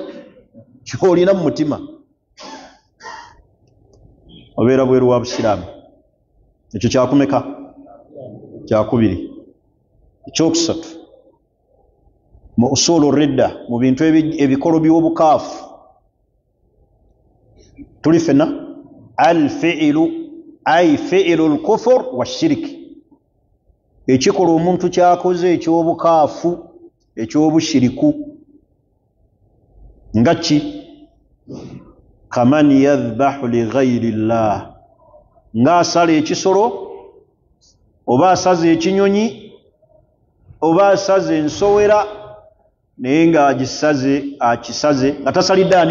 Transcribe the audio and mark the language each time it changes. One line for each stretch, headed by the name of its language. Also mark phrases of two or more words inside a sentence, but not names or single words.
Ganda: Kyolina mu mutima, obeera bweru wa busiraamu. Ekyo kyakumeka? Kyakubiri. Ekyokusatu mu
Arabic: أصول الردة,
Ganda: mu bintu ebikolo by'obukaafu, tuli fena
Arabic: الفعل أي فعل الكفر والشرك,
Ganda: ekikola omuntu kyakoze eky'obukaafu eky'obushiriku. Nga ki?
Arabic: كمن يذبح لغير الله,
Ganda: ng'asala ekisolo oba asaze ekinyonyi oba asaze ensowera naye ng'agisaze akisaze nga tasalidde ani?